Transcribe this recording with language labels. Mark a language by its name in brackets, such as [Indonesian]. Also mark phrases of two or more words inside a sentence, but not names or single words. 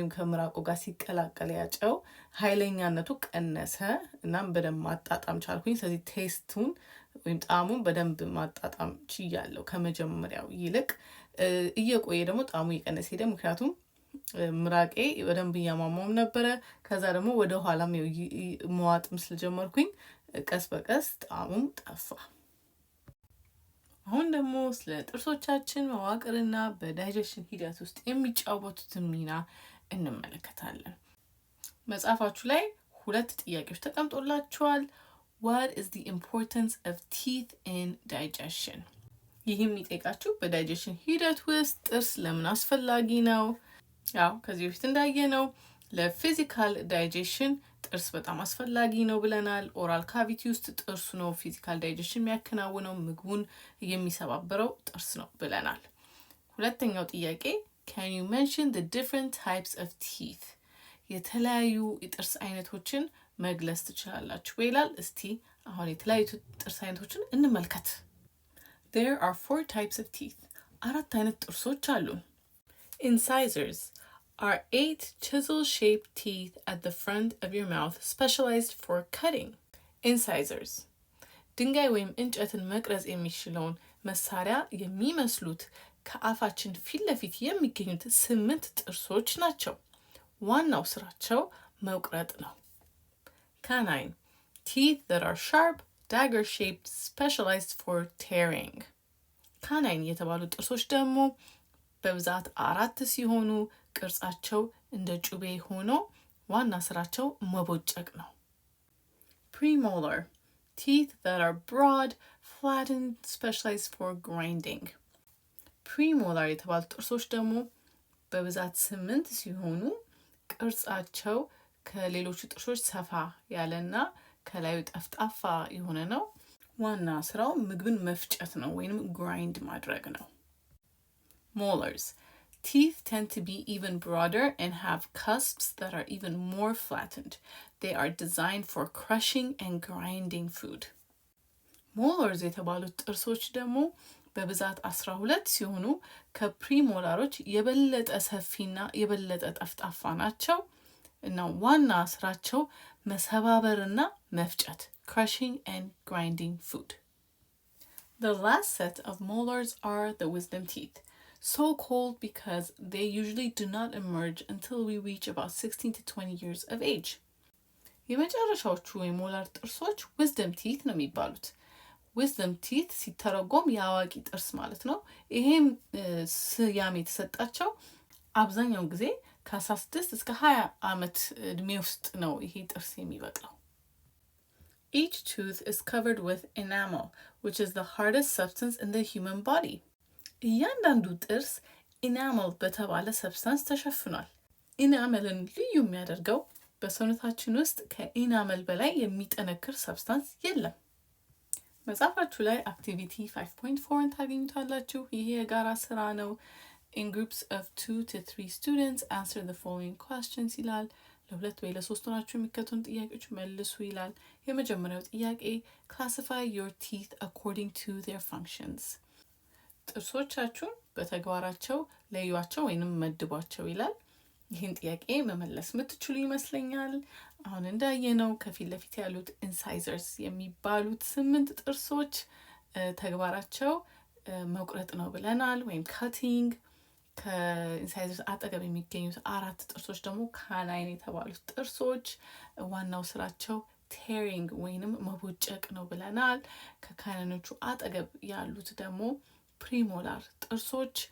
[Amharic] ከምራቁ ጋር ሲቀላቀል ያጨው ኃይለኛነቱ ቀነሰ እናም በደንብ ማጣጣም ቻልኩኝ። ስለዚህ ቴስቱን ወይም ጣዕሙን በደንብ ማጣጣም ችያለሁ ከመጀመሪያው ይልቅ። እየቆየ ደግሞ ጣዕሙ እየቀነሰ ሄደ፣ ምክንያቱም ምራቄ በደንብ እያሟሟም ነበረ። ከዛ ደግሞ ወደ ኋላም መዋጥም ስለጀመርኩኝ ቀስ በቀስ ጣዕሙም ጠፋ። አሁን ደግሞ ስለ ጥርሶቻችን መዋቅርና በዳይጀሽን ሂደት ውስጥ የሚጫወቱትን ሚና እንመለከታለን። መጽሐፋችሁ ላይ 2 ጥያቄዎች ተቀምጦላችኋል። [English] What is the importance of teeth in digestion? [Amharic] ይህም የሚጠይቃችሁ በዳይጀሽን ሂደት ውስጥ ጥርስ ለምን አስፈላጊ ነው? ያው ከዚህ በፊት እንዳየነው ለፊዚካል ዳይጀሽን ጥርስ በጣም አስፈላጊ ነው ብለናል። ኦራል ካቪቲ ውስጥ ጥርሱ ነው ፊዚካል ዳይጀሽን የሚያከናውነው፣ ምግቡን የሚሰባበረው ጥርስ ነው ብለናል። ሁለተኛው ጥያቄ [English] can you mention the different types of teeth? [Amharic] የተለያዩ የጥርስ አይነቶችን መግለጽ ትችላላችሁ ይላል። እስቲ አሁን የተለያዩ ጥርስ አይነቶችን እንመልከት። [English] There are 4 types of teeth. [Amharic] 4 አይነት ጥርሶች አሉ። [English] Incisors are 8 chisel-shaped teeth at the front of your mouth specialized for cutting. [Amharic] Incisors ድንጋይ ወይም እንጨትን መቅረጽ የሚችለውን መሳሪያ የሚመስሉት ከአፋችን ፊት ለፊት የሚገኙት 8 ጥርሶች ናቸው። ዋናው ስራቸው መቁረጥ ነው። [English] Canine teeth that are sharp, dagger-shaped, specialized for tearing. [Amharic] Canine የተባሉ ጥርሶች ደግሞ በብዛት 4 ሲሆኑ ቅርጻቸው እንደ ጩቤ ሆኖ ዋና ስራቸው መቦጨቅ ነው። [English] Premolar teeth that are broad, flattened, specialized for grinding. [Amharic] Premolar የተባሉ ጥርሶች ደግሞ በብዛት 8 ሲሆኑ ቅርጻቸው ከሌሎቹ ጥርሶች ሰፋ ያለና ከላዩ ጠፍጣፋ የሆነ ነው። ዋና ስራው ምግብን መፍጨት ነው ወይንም grind ማድረግ ነው። [English] Molars teeth tend to be even broader and have cusps that are even more flattened. They are designed for crushing and grinding food. [Amharic] Molars የተባሉት ጥርሶች ደግሞ በብዛት 12 ሲሆኑ ከፕሪሞላሮች የበለጠ ሰፊና የበለጠ ጠፍጣፋ ናቸው እና ዋና ስራቸው መሰባበርና መፍጨት [English] crushing and grinding food. The last set of molars are the wisdom teeth. So called because they usually do not emerge until we reach about 16 to 20 years of age. [Amharic] የመጨረሻዎቹ የሞላር ጥርሶች [English] wisdom teeth [Amharic] ነው የሚባሉት። [English] wisdom teeth [Amharic] ሲተረጎም የአዋቂ ጥርስ ማለት ነው። ይሄም ስያሜ የተሰጣቸው አብዛኛው ጊዜ ከ16 እስከ 20 ዓመት እድሜ ውስጥ ነው ይሄ ጥርስ የሚበቅለው። [English] Each tooth is covered with enamel, which is the hardest substance in the human body. [Amharic] እያንዳንዱ ጥርስ enamel በተባለ ሰብስታንስ ተሸፍኗል። ኢናመልን ልዩ የሚያደርገው በሰውነታችን ውስጥ ከኢናመል በላይ የሚጠነክር ሰብስታንስ የለም። መጽሐፋችሁ ላይ አክቲቪቲ 5.4 ታገኙታላችሁ። ይሄ የጋራ ስራ ነው። [English] In groups of 2 to 3 students answer the following questions [Amharic] ይላል። ለሁለት ወይ ለሶስት ሆናችሁ የሚከቱን ጥያቄዎች መልሱ ይላል። የመጀመሪያው ጥያቄ [English] classify your teeth according to their functions. [Amharic] ጥርሶቻችሁን በተግባራቸው ለዩዋቸው ወይንም መድቧቸው ይላል። ይህን ጥያቄ መመለስ የምትችሉ ይመስለኛል። አሁን እንዳየነው ከፊት ለፊት ያሉት incisors የሚባሉት 8 ጥርሶች ተግባራቸው መቁረጥ ነው ብለናል ወይም cutting። ከincisors አጠገብ የሚገኙት 4 ጥርሶች ደግሞ canine የተባሉት ጥርሶች ዋናው ስራቸው tearing ወይንም መቦጨቅ ነው ብለናል። ከካናይኖቹ አጠገብ ያሉት ደግሞ premolar ጥርሶች